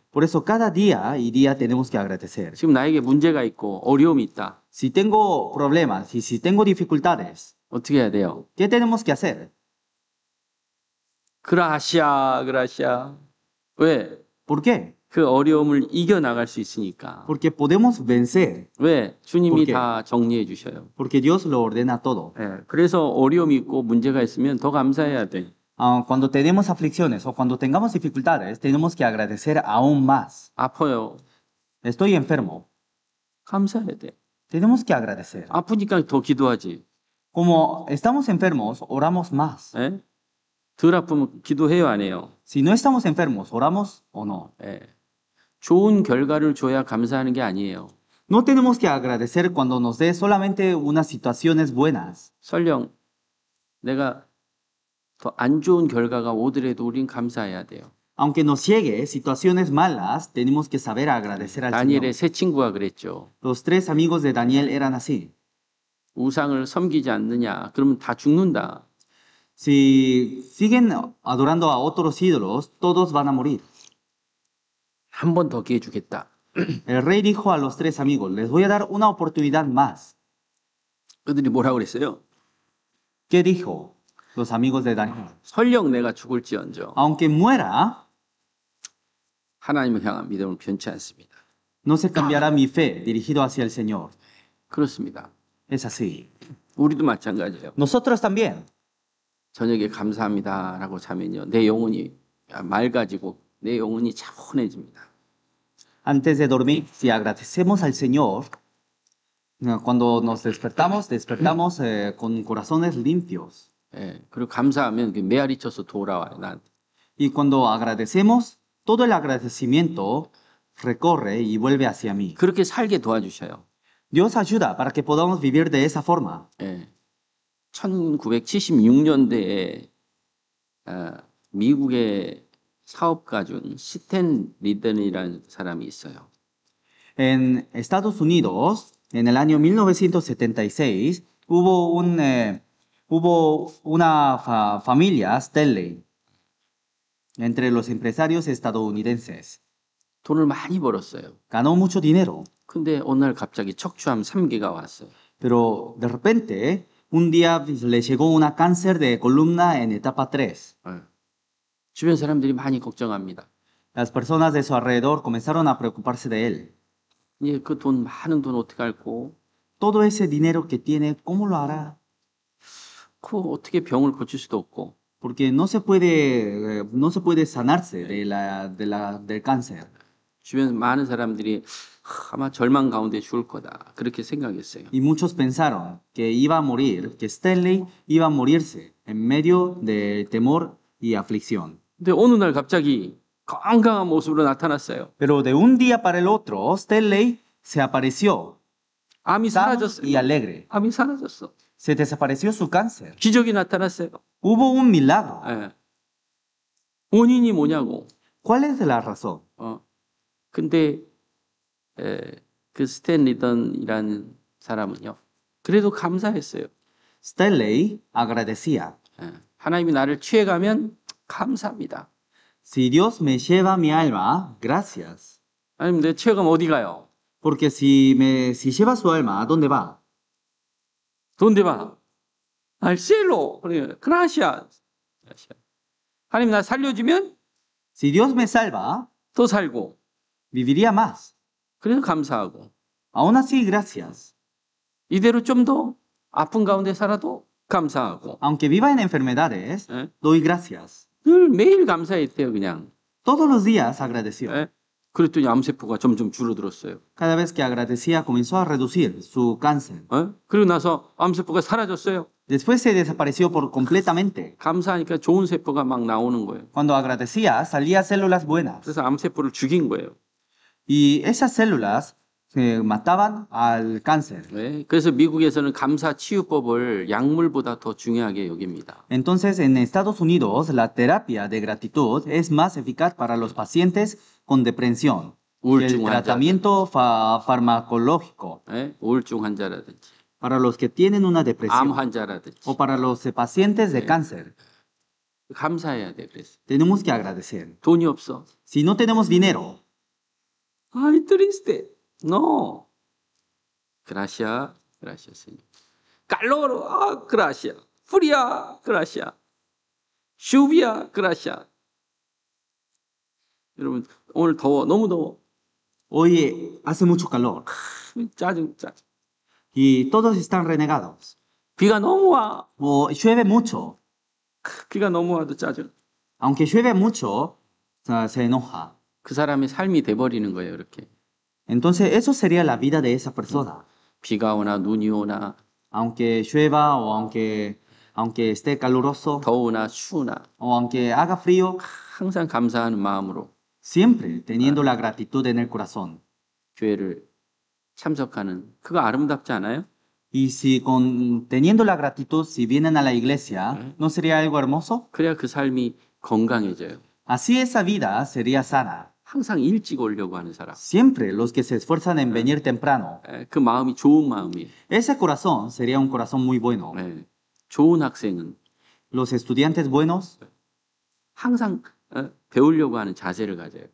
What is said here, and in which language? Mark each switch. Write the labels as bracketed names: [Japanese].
[Spanish] Por eso cada día y día tenemos que agradecer. [Korean] 지금 나에게 문제가 있고 어려움이 있다. [Spanish] Si tengo problemas y si tengo dificultades, [Korean] 어떻게 해야 돼요? [Spanish] ¿qué tenemos que hacer? 그라시아. [Korean] 왜? [Spanish] ¿Por qué? [Korean] 그 어려움을 이겨나갈 수 있으니까. [Spanish] Porque podemos vencer, [Korean] 왜? 주님이 [Spanish] porque- [Korean] 다 정리해 주셔요. [Spanish] porque Dios lo ordena todo. [Korean] 예, 그래서 어려움이 있고 문제가 있으면 더 감사해야 돼. [Spanish] Cuando tenemos aflicciones o cuando tengamos dificultades, tenemos que agradecer aún más. [Korean] 아파요. [Spanish] Estoy enfermo, [Korean] 감사해야 돼. [Spanish] tenemos que agradecer. [Korean] 아프니까 더 기도하지. [Spanish] Como estamos enfermos, oramos más. [Korean] 예? 덜 아프면 기도해요, 안 해요? [Spanish] Si no estamos enfermos, ¿oramos o no? [Korean] 예. 좋은 결과를 줘야 감사하는 게 아니에요. [Spanish] No tenemos que agradecer cuando nos dé solamente unas situaciones buenas. [Korean] 설령 내가 더 안 좋은 결과가 오더라도 우린 감사해야 돼요. [Spanish] Aunque nos llegue situaciones malas, tenemos que saber agradecer al [Korean] 다니엘의 세 친구가 그랬죠. [Spanish] Los tres amigos de Daniel eran así. [Korean] 우상을 섬기지 않느냐? 그러면 다 죽는다. [Spanish] Si siguen adorando a otros ídolos, todos van a morir. [Korean] 한 번 더 기회 주겠다. [Spanish] El rey dijo a los tres amigos, les voy a dar una oportunidad más. [Korean] 그들이 뭐라고 그랬어요? [Spanish] ¿Qué dijo los amigos de Daniel? [Korean] 설령 내가 죽을지언정 [Spanish] Aunque muera, [Korean] 하나님을 향한 믿음을 변치 않습니다. [Spanish] no se cambiará mi fe dirigido hacia el Señor. [Korean] 그렇습니다. [Spanish] Es así. [Korean] 우리도 마찬가지예요. [Spanish] Nosotros también. [Korean] 저녁에 감사합니다라고 자면요. 내 영혼이 맑아지고 내 영혼이 차분해집니다. [Spanish] Antes de dormir, si agradecemos al Señor, cuando nos despertamos con corazones limpios. [Korean] 예, 그리고 감사하면 그 메아리 쳐서 돌아와요. 나한테. [Spanish] Y cuando agradecemos, todo el agradecimiento recorre y vuelve hacia mí. [Korean] 그렇게 살게 도와주셔요. [Spanish] Dios ayuda para que podamos vivir de esa forma. [Korean] 예. 1976년대에 미국의 사업가 중 스탠 리든이라는 사람이 있어요. [Spanish] En Estados Unidos, en el año 1976, hubo una familia, Stanley, entre los empresarios estadounidenses. [Korean] 돈을 많이 벌었어요. [Spanish] Ganó mucho dinero, [Korean] 근데 어느 날 갑자기 척추암 3기가 왔어요. [Spanish] pero de repente, un día le llegó una cáncer de columna en etapa 3. [Korean] 예. 주변 사람들이 많이 걱정합니다. [Spanish] Las personas de su alrededor comenzaron a preocuparse de él. [Korean] 이제 그 돈 많은 돈 어떻게 할고? [Spanish] Todo ese dinero que tiene, ¿cómo lo hará? [Korean] 그 어떻게 병을 고칠 수도 없고. [Spanish] Porque no se puede sanarse del cáncer. [Korean] 주변 많은 사람들이 아마 절망 가운데 죽을 거다. 그렇게 생각했어요. [Spanish] Y muchos pensaron que iba a morir, que Stanley iba a morirse en medio de temor y aflicción. [Korean] 근데 어느 날 갑자기 건강한 모습으로 나타났어요. [Spanish] Pero de un día para el otro, Stanley se apareció [Korean] 암이 [Spanish] sano [Korean] 사라졌어요. [Spanish] y alegre. [Korean] 암이 사라졌어. [Spanish] Se desapareció su cáncer. [Korean] 기적이 나타났어요. [Spanish] Hubo un milagro. [Korean] 예. 원인이 뭐냐고. [Spanish] ¿Cuál es la razón? [Korean] 근데 그 스탠 리던이라는 사람은요. 그래도 감사했어요. [Spanish] Stanley agradecía. [Korean] 하나님이 나를 취해가면 감사합니다. [Spanish] Si Dios me lleva mi alma, gracias. [Korean] 하나님 내 취해가면 어디 가요? [Spanish] Porque si lleva su alma, ¿a dónde va? ¿Dónde va? al cielo. Gracias. [Korean] 하나님 나 살려주면 [Spanish] Si Dios me salva, [Korean] 더 살고. [Spanish] viviría más. [Korean] 그래서 감사하고. [Spanish] Aún así, gracias. [Korean] 이대로 좀 더 아픈 가운데 살아도 감사하고. [Spanish] Aunque viva en enfermedades, [Korean] 예? [Spanish] doy gracias. [Korean] 늘 매일 감사했대요, 그냥. [Spanish] Todos los días agradeció. [Korean] 예? 그랬더니 암세포가 점점 줄어들었어요. [Spanish] Cada vez que agradecía, comenzó a reducir su cáncer. [Korean] 예? 그리고 나서 암세포가 사라졌어요. [Spanish] Después se desapareció completamente. [Korean] 감사하니까 좋은 세포가 막 나오는 거예요. [Spanish] Cuando agradecía, salía células buenas. [Korean] 그래서 암세포를 죽인 거예요. [Spanish] Y esas células se mataban al cáncer. [Korean] 네, 그래서 미국에서는 감사 치유법을 약물보다 더 중요하게 여깁니다. [Spanish] Entonces, en Estados Unidos, la terapia de gratitud es más eficaz para los pacientes con depresión que el [Korean] 우울증 환자들, [Spanish] tratamiento farmacológico [Korean] 네, 우울증 환자라든지 [Spanish] para los que tienen una [Korean] 암 [Spanish] depresión [Korean] 환자라든지 [Spanish] o para los pacientes de cáncer. [Korean] 감사해야 돼. 그래서 [Spanish] Tenemos que agradecer. [Korean] 돈이 없어. [Spanish] Si no tenemos dinero, Ay, triste. No. Gracias. Gracias, Señor. Calor. Ah, gracias. Fría. Gracias. Lluvia. Gracias. [Korean] 여러분, 오늘 더워. 너무 더워. [Spanish] hoy hace mucho calor [Korean] 짜증. [Spanish] y todos están renegados. [Korean] 비가 너무 와. [Spanish] O llueve mucho. [Korean] 비가 너무 와도 짜증. [Spanish] Aunque llueve mucho, se enoja. [Korean] 그 사람의 삶이 돼버리는 거예요, 이렇게. [Spanish] Entonces, eso sería la vida de esa persona. [Korean] 비가 오나 눈이 오나 [Spanish] Aunque llueva o aunque esté caluroso [Korean] 더우나 추우나 [Spanish] o aunque haga frío, [Korean] 항상 감사하는 마음으로 [Spanish] siempre teniendo la gratitud en el corazón. [Korean] 교회를 참석하는 그거 아름답지 않아요? [Spanish] Y si teniendo la gratitud, si vienen a la iglesia, ¿no sería algo hermoso? [Korean] 그래야 그 삶이 건강해져요. [Spanish] Así esa vida sería sana. [Korean] 항상 일찍 오려고 하는 사람. [Spanish] Siempre los que se esfuerzan en venir temprano. [Korean] 그 마음이 좋은 마음이에요. [Spanish] Ese corazón sería un corazón muy bueno. [Korean] 네. 좋은 학생은 [Spanish] Los estudiantes buenos [Korean] 항상 배우려고 하는 자세를 가져요.